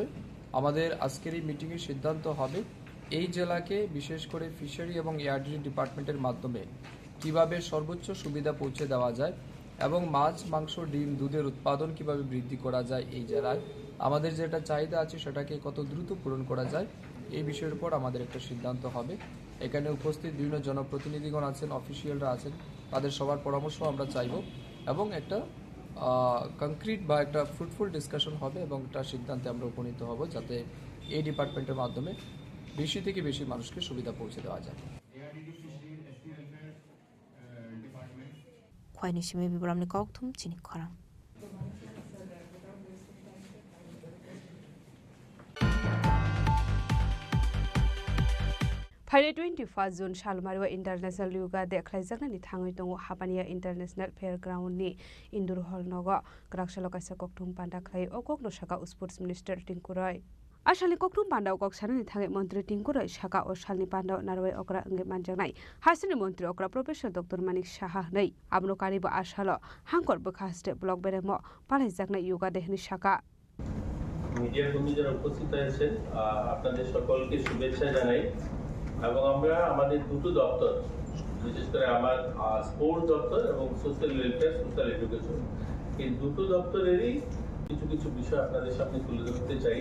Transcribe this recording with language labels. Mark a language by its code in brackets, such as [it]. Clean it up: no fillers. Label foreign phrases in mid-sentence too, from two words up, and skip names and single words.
[bn] আমাদের আজকের এই মিটিংয়ের সিদ্ধান্ত হবে এই জেলাকে বিশেষ করে ফিশারি এবং এআরডিডি ডিপার্টমেন্টের মাধ্যমে কিভাবে সর্বোচ্চ সুবিধা পৌঁছে দেওয়া যায় এবং মাছ মাংস ডিম দুধের উৎপাদন কিভাবে বৃদ্ধি করা যায় এই জেলায় আমাদের যেটা চাহিদা আছে সেটাকে কত দ্রুত পূরণ করা যায় এই বিষয়ের উপর আমাদের একটা সিদ্ধান্ত হবে এখানে উপস্থিত বিভিন্ন জনপ্রতিনিধিগণ আছেন অফিসিয়ালরা আছেন তাদের সবার পরামর্শ আমরা চাইব এবং একটা কংক্রিট বা একটা [en] fruitful discussion [bn] হবে এবং একটা সিদ্ধান্তে আমরা উপনীত হব যাতে এই ডিপার্টমেন্টের মাধ্যমে বেশি থেকে বেশি মানুষকে সুবিধা পৌঁছে দেওয়া যায়। [trp] khoini shimi biramni kokthum chini khorang Friday 21 June Shalmarwa [en] International Yoga [trp] Dekhlaijaknani thangoi tongo Hapania International Fairground ni Indoor Hall nogo Kraksalo kaisa kokthum panda khlai okokno saka [en] Sports Minister [trp] Tingkurai Ashalni kokthum panda okok sanani thangai Mantri Tingkurai saka o shalni panda narwai okra nge manjaknai Hasini Mantri okra Professor Dr. Manik Shaha nei abno karibo ashalo hangkor bokhaste blog beremo palaijaknai yoga dehni saka [bn] মিডিয়ার কর্মী যারা উপস্থিত আছেন আপনাদের সকলকে শুভেচ্ছা জানাই এবং আমরা আমাদের দুটো দপ্তর বিশেষ করে আমার স্পোর্টস দপ্তর এবং [en] social welfare social education [bn] এই দুটো দপ্তরেরই কিছু কিছু বিষয় আপনাদের সামনে তুলে ধরতে চাই।